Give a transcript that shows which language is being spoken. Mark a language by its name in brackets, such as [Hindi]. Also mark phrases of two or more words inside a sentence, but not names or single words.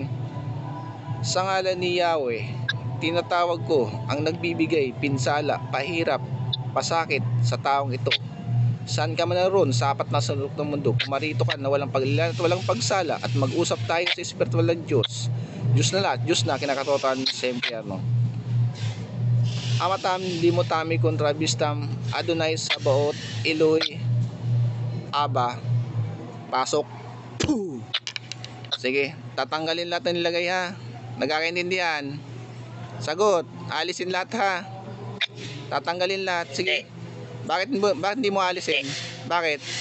[Filipino] Sa ngalan ni Yahweh, tinatawag ko ang nagbibigay, pinsala, pahirap, pasakit sa taong ito. Saan ka man naroon sa apat na sulok ng mundo, pumarito ka na walang paglilan at walang pagsala at mag-usap tayo sa espiritual ng Diyos. Diyos na lahat, Diyos na kinakatotohan sa impyerno. Amatam, limotami, kontrabistam, Adonai, Sabaoth, Eloy, Aba, pasok. Puh! Sige, tatanggalin lahat ng nilagay ha. Nagkakaintindihan? Sagot, alisin lahat ha. Tatanggalin lahat. Sige. Bakit hindi mo alisin? Bakit?